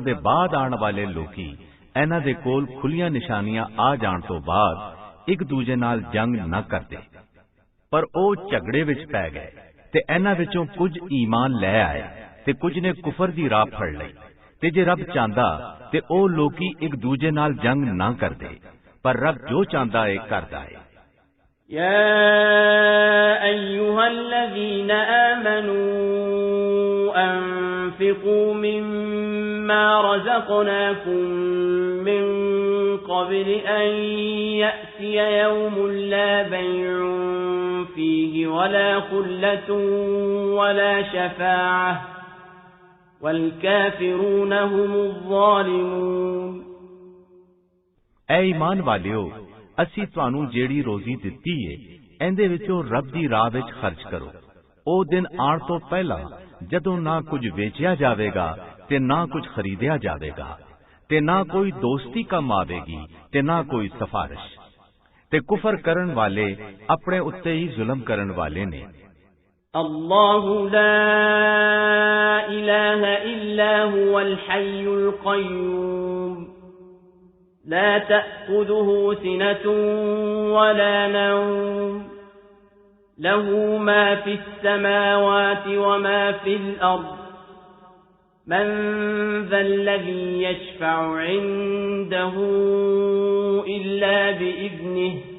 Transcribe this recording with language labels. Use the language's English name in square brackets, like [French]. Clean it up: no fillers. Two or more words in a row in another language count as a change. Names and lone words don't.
[Punjabi] ਦੇ ਬਾਅਦ ਆਉਣ ਵਾਲੇ ਲੋਕੀ ਇਹਨਾਂ ਦੇ ਕੋਲ ਖੁੱਲੀਆਂ ਨਿਸ਼ਾਨੀਆਂ ਆ ਜਾਣ ਤੋਂ ਬਾਅਦ ਇੱਕ ਦੂਜੇ ਨਾਲ ਜੰਗ ਨਾ ਕਰਦੇ, ਪਰ ਉਹ ਝਗੜੇ ਵਿੱਚ ਪੈ ਗਏ ਤੇ ਇਹਨਾਂ ਵਿੱਚੋਂ ਕੁਝ ਈਮਾਨ ਲੈ ਆਏ ਤੇ ਕੁਝ ਨੇ ਕੁਫਰ ਦੀ ਰਾਹ ਫੜ ਲਈ ਤੇ ਜੇ ਰੱਬ ਚਾਹੁੰਦਾ ਤੇ ਉਹ ਲੋਕੀ ਇੱਕ ਦੂਜੇ ਨਾਲ ਜੰਗ ਨਾ ਕਰਦੇ, ਪਰ ਰੱਬ ਜੋ ਚਾਹੁੰਦਾ ਹੈ ਕਰਦਾ ਹੈ। [Arabic] يا أيها الذين آمنوا أنفقوا مما رزقناكم من قبل أن يأتي يوم لا بيع فيه ولا خلة ولا شفاعة والكافرون هم الظالمون [Punjabi] اے ایمان والیو ਅਸੀਂ ਤੁਹਾਨੂੰ ਜਿਹੜੀ ਰੋਜ਼ੀ ਦਿੱਤੀ ਏ ਇਹਦੇ ਵਿੱਚੋਂ ਰੱਬ ਦੀ ਰਾਹ ਵਿੱਚ ਖਰਚ ਕਰੋ। ਉਹ ਦਿਨ ਆਉਣ ਤੋਂ ਪਹਿਲਾਂ ਜਦੋਂ ਨਾ ਕੁਝ ਵੇਚਿਆ ਜਾਵੇਗਾ ਤੇ ਨਾ ਕੁਝ ਖਰੀਦਿਆ ਜਾਵੇਗਾ ਤੇ ਨਾ ਕੋਈ ਦੋਸਤੀ ਕੰਮ ਆਵੇਗੀ ਤੇ ਨਾ ਕੋਈ ਸਿਫਾਰਿਸ਼ ਤੇ ਕੁਫਰ ਕਰਨ ਵਾਲੇ ਆਪਣੇ ਉੱਤੇ ਹੀ ਜ਼ੁਲਮ ਕਰਨ ਵਾਲੇ ਨੇ। [Arabic] الله لا إله إلا هو الحي القيوم لا تأخذه سنة ولا نوم له ما في السماوات وما في الأرض من ذا الذي يشفع عنده إلا بإذنه